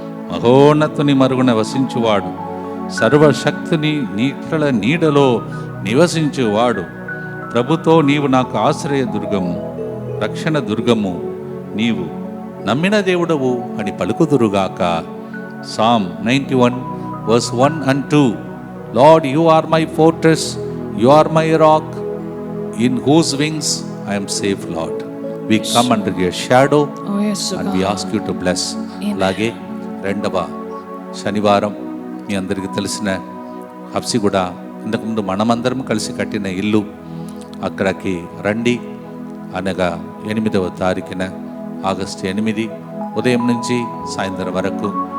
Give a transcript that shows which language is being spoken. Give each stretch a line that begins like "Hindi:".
Telugu: మహోన్నతుని మరుగున వసించువాడు, సర్వశక్తిని నీళ్ళ నీడలో నివసించువాడు, ప్రభుతో నీవు నాకు ఆశ్రయ దుర్గము, రక్షణ దుర్గము, నీవు నమ్మిన దేవుడవు అని పలుకుదురుగాక.
English: Psalm 91 verse 1 and 2. Lord, you are my fortress, you are my rock, in whose wings I am safe, Lord. We come under your shadow and we ask you to bless.
Telugu: అలాగే రెండవ శనివారం మీ అందరికీ తెలిసిన హబ్సిగూడ ఇంతకుముందు మనమందరం కలిసి కట్టిన ఇల్లు, అక్కడికి రండి. అనగా 8వ తారీఖున ఆగస్టు 8 ఉదయం నుంచి సాయంత్రం వరకు.